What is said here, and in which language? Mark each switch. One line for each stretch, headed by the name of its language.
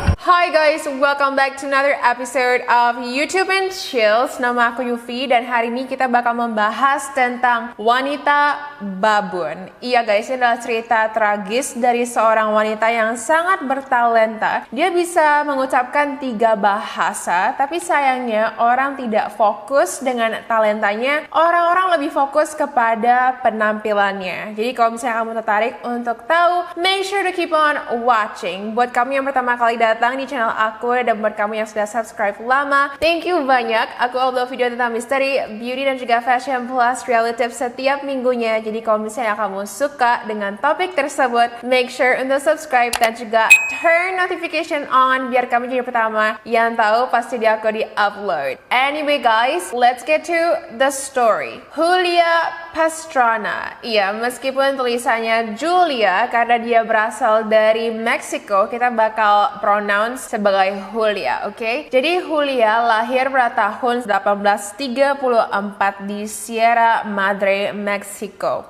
English: Hi guys, welcome back to another episode of YouTube and Chills.
Indonesian: Nama aku Yufi dan hari ini kita bakal membahas tentang wanita babun. Iya guys, ini adalah cerita tragis dari seorang wanita yang sangat bertalenta. Dia bisa mengucapkan 3 bahasa, tapi sayangnya orang tidak fokus dengan talentanya. Orang-orang lebih fokus kepada penampilannya. Jadi kalau misalnya kamu tertarik untuk tahu,
English: make sure to keep on watching.
Indonesian: Buat kamu yang pertama kali datang di channel aku dan buat kamu yang sudah subscribe lama,
English: thank you
Indonesian: banyak. Aku upload video tentang misteri, beauty dan juga fashion plus reality tips setiap minggunya. Jadi kalau misalnya kamu suka dengan topik tersebut,
English: make sure
Indonesian: untuk subscribe dan juga
English: turn notification on
Indonesian: biar kamu jadi pertama yang tahu pasti dia aku di upload.
English: Anyway guys, let's get to the story.
Indonesian: Julia Pastrana. Iya, meskipun tulisannya Julia karena dia berasal dari Meksiko, kita bakal pronounce sebagai Julia, oke? Jadi Julia lahir pada tahun 1834 di Sierra Madre, Meksiko.